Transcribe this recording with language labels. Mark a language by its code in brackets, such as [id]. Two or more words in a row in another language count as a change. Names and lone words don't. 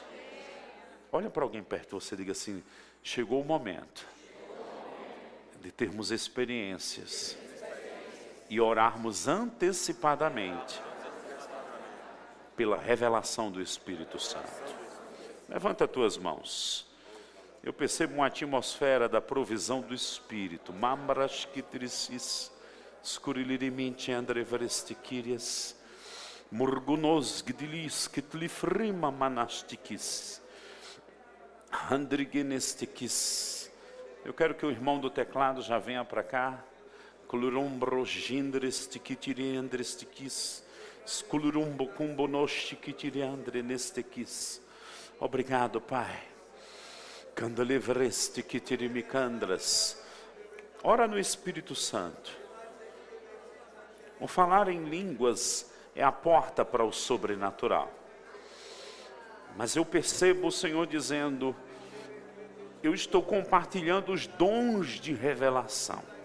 [pt] Olha para alguém perto de você e diga assim, chegou o momento de termos experiências e orarmos antecipadamente pela revelação do Espírito Santo. Levanta as tuas mãos. eu percebo uma atmosfera da provisão do Espírito. Mambras kitrisis, scurilirimente andreverestiquirias, murgunos gdilis kitlifrima manastikis, andrigenestikis. Eu quero que o irmão do teclado já venha para cá. Clurumbo gindrestikitiriandrestikis, sculurumbo kumbonoshtikitiriandrenestekis. Obrigado, Pai. Candaleverestikitirimicandras. Ora no Espírito Santo. O falar em línguas é a porta para o sobrenatural. Mas eu percebo o Senhor dizendo: eu estou compartilhando os dons de revelação.